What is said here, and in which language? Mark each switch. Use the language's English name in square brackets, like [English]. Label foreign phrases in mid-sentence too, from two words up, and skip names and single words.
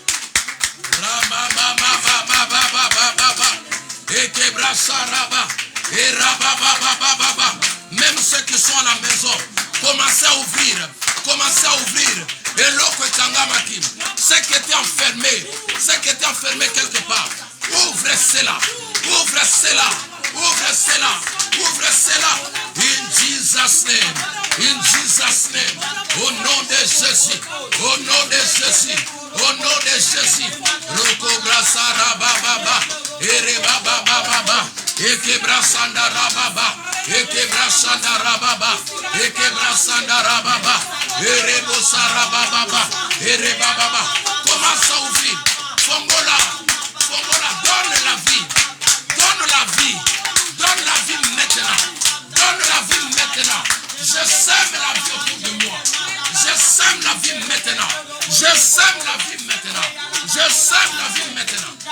[French] Même ceux qui sont à la maison, commencez à ouvrir. Commencez à ouvrir. Et l'autre Tangamaki, ceux qui étaient enfermés quelque part, ouvre cela. Ouvre cela. Ouvre cela. Ouvre cela. [English] In Jesus' name. In Jesus' name. [French] Au nom de Jésus. Au nom de Jésus. Au nom de Jésus. Roko brasara baba. Ere baba baba. Eke brasanda rababa. Eke brasanda rababa. Eke brasanda rababa. Ere bosara baba. Ere baba. Commence à ouvrir. [Lingala] Fongola. Fongola. [French] Donne la vie. Donne la vie. Donne la vie maintenant. Donne la vie maintenant. Je sème la vie autour de moi. Je sème la vie maintenant. Je sème la vie maintenant. Je sème la vie maintenant.